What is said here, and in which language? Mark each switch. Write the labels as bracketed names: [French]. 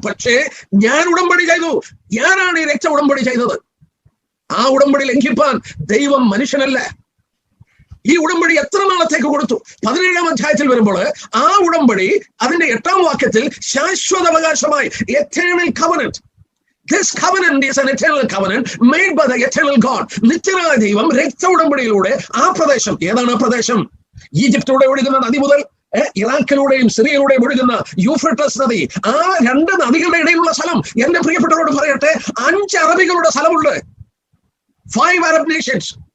[Malayalam] പക്ഷേ ഞാൻ ഉടമ്പടി ചെയ്തു. ഞാനാണ് ഈ രക്ത ഉടമ്പടി ചെയ്തത്. ആ ഉടമ്പടി ലംഘിപ്പാൻ ദൈവം മനുഷ്യനല്ല. ഈ ഉടമ്പടി എത്ര നാളത്തേക്ക് കൊടുത്തു? 17-ാം അധ്യായത്തിൽ വരുമ്പോൾ ആ ഉടമ്പടി അതിന്റെ 8-ാം വാക്യത്തിൽ ശാശ്വത അവകാശമായി, eternal covenant. [English] This covenant is an eternal covenant made by the eternal God. [Malayalam] നിത്യനായ ദൈവം രക്ത ഉടമ്പടിയിലൂടെ ആ പ്രദേശം, ഏതാണ് ആ പ്രദേശം? ഈജിപ്തിലൂടെ ഒഴുകുന്ന നദി മുതൽ ഇറാഖിലൂടെയും സിറിയയിലൂടെയും ഒഴുകുന്ന യൂഫ്രട്ടസ് നദി, ആ 2 നദികളുടെ ഇടയിലുള്ള സ്ഥലം. എന്റെ പ്രിയപ്പെട്ടവരോട് പറയട്ടെ, 5 അറബികളുടെ സ്ഥലമുണ്ട്. 5 അറബ് നേഷൻസ്.